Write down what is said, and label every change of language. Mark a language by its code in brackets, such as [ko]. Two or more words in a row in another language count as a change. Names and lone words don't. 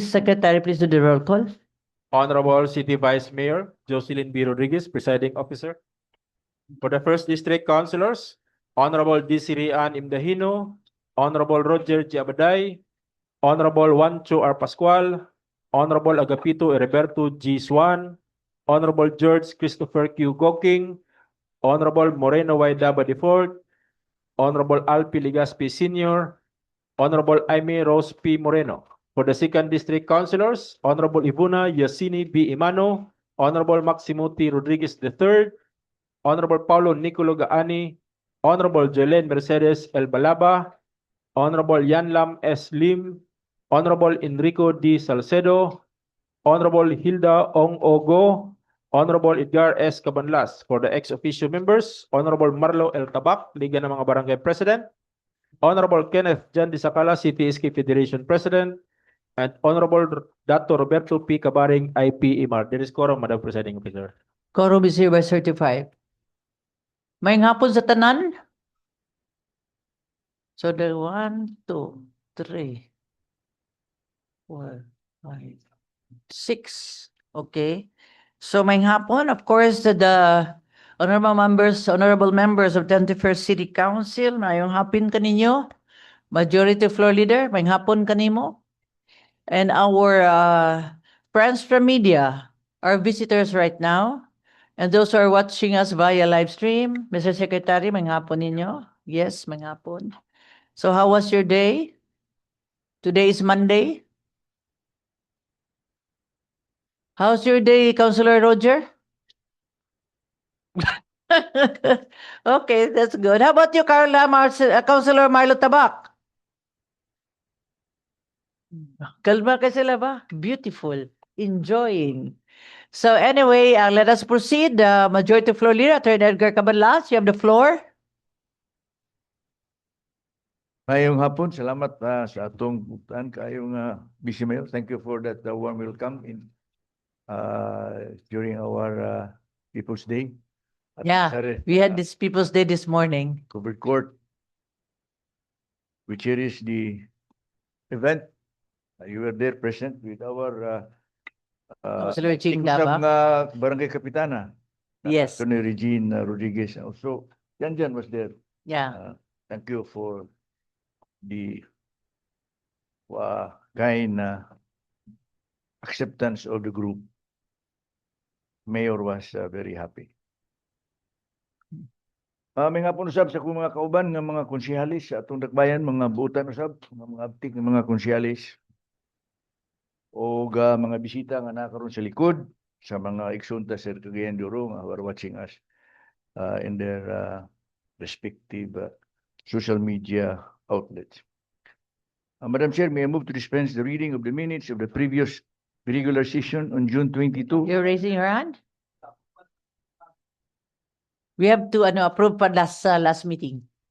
[en] Secretary, please do the roll call. Honorable City Vice Mayor Jocelyn B. Rodriguez, Presiding Officer. For the First District Councilors, Honorable Desiree Ann Imdahino, Honorable Roger G. Abaday, Honorable Juancho R. Pascual, Honorable Agapito Heriberto G. Swan, Honorable George Christopher Q. Goking, Honorable Moreno Y. Daba Defort, Honorable Alpi Ligaspi Sr., Honorable Aimee Rose P. Moreno. For the Second District Councilors, Honorable Ivuna Yasini B. Imano, Honorable Maximo T. Rodriguez III, Honorable Paulo Nicolo Gaani, Honorable Jelen Mercedes El Balaba, Honorable Yanlam S. Lim, Honorable Enrico D. Salcedo, Honorable Hilda Ong Ogo, Honorable Edgar S. Cabanlas. For the ex-officio members, Honorable Marlo L. Tabak, Liga ng mga Barangay President, Honorable Kenneth Jan Disacala, CTSK Federation President, and Honorable Dr. Roberto P. Cabaring, IPEMAR. There is quorum, Madam Presiding Officer. Quorum is hereby certified. [ceb] May hapon sa tanan? [en] So the 1, 2, 3, 4, 5, 6. Okay. So [ceb] may hapon, [en] of course, the honorable members of 21st City Council, [ceb] mayong hapon kaninyo. [en] Majority Floor Leader, [ceb] may hapon kanimo. [en] And our friends from media, our visitors right now, and those who are watching us via live stream, Mr. Secretary, [ceb] may hapon ninyo? Yes, may hapon. [en] So how was your day? Today is Monday. How's your day, Councilor Roger? Okay, that's good. How about you, Councilor Marlo Tabak? [ceb] Kalma ka sila ba? [en] Beautiful. Enjoying. So anyway, let us proceed. Majority Floor Leader, Attorney Edgar Cabanlas, you have the floor. [ceb] Ngayong hapon, salamat sa atong butan kayong [en] Vice Mayor. Thank you for that warm welcome in during our People's Day. At Yeah, Sare, we had this People's Day this morning. Covered Court, which here is the event. You were there present with our Councilor Ching [ceb] usab [en] Daba. [ceb] nga Barangay Kapitana. [en] Yes. Attorney Regine Rodriguez. Also, Jan was there. Yeah. Thank you for the kind acceptance of the group. Mayor was very happy. [ceb] May nga po usab sa akong mga kauban ng mga konsehalis sa atong dakbayan, mga buutan usab, mga abtik ng mga konsehalis o mga bisita nga nakaroon sa likod sa mga igsoon sa Cagayan de Oro nga [en] who are watching us in their respective social media outlets. Madam Chair, may I move to dispense the reading of the minutes of the previous regular session on June 22? You're raising your hand? We have to approve pa last meeting.